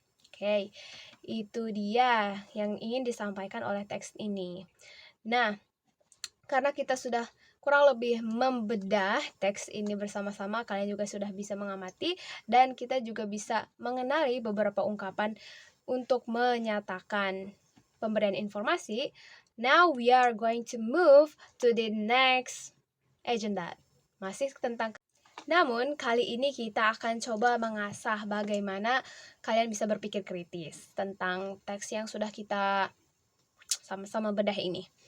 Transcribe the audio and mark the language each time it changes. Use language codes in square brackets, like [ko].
[id] Oke, itu dia yang ingin disampaikan oleh teks ini. Nah, karena kita sudah kurang lebih membedah teks ini bersama-sama, kalian juga sudah bisa mengamati dan kita juga bisa mengenali beberapa ungkapan untuk menyatakan pemberian informasi. [en] Now we are going to move to the next agenda. [id] Masih tentang, namun kali ini kita akan coba mengasah bagaimana kalian bisa berpikir kritis tentang teks yang sudah kita sama-sama bedah ini.